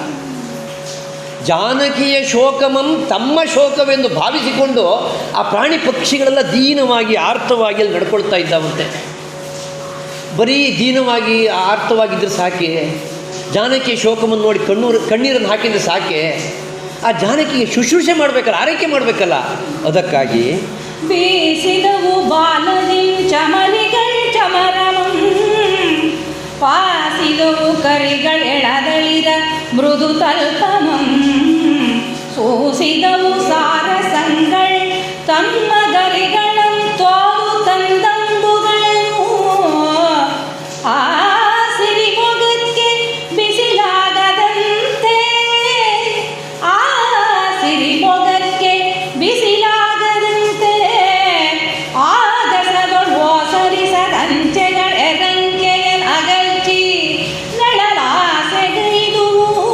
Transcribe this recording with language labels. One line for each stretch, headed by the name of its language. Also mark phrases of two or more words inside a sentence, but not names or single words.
Kannada: ಜಾನಕಿಯ ಶೋಕಮಂ ತಮ್ಮ ಶೋಕವೆಂದು ಭಾವಿಸಿಕೊಂಡು ಆ ಪ್ರಾಣಿ ಪಕ್ಷಿಗಳೆಲ್ಲ ದೀನವಾಗಿ ಆರ್ತವಾಗಿ ಅಲ್ಲಿ ನಡ್ಕೊಳ್ತಾ ಇದ್ದಾವಂತೆ. ಬರೀ ದೀನವಾಗಿ ಆರ್ತವಾಗಿದ್ದರೆ ಸಾಕೆ, ಜಾನಕಿಯ ಶೋಕವನ್ನು ನೋಡಿ ಕಣ್ಣೀರನ್ನು ಹಾಕಿದರೆ ಸಾಕೆ. ಆ ಜಾನಕಿಗೆ ಶುಶ್ರೂಷೆ ಮಾಡಬೇಕಲ್ಲ, ಆರೈಕೆ ಮಾಡಬೇಕಲ್ಲ. ಅದಕ್ಕಾಗಿ ಬೀಸಿದವು ಬಾಲದಿ ಚಮಲಿಗಳು ಚಮರಮಂ, ಪಾಸಿದವು ಕರಿಗಳೆಳದಳಿದ ಮೃದು ತಲ್ಪಮಂ, ಸೂಸಿದವು ಸಾರಸಂಗಳ್ ತಮ್ಮ ಗರಿಗಳಂ ತೋರು ತಂದಂಬುಗಳನ್ನು, ಆ ಸಿರಿಮೊಗಕ್ಕೆ ಬಿಸಿಲಾಗದಂತೆ, ಆ ಸಿರಿಮೊಗಕ್ಕೆ ಬಿಸಿಲಾಗದಂತೆ, ಆಗಸದೊಳ್ ಓಸರಿಸದಂಚೆಗಳೆರಂಕೆಯನ್ ಅಗಲ್ಚಿ ನಳಲಾಸೆಗೈದುವು.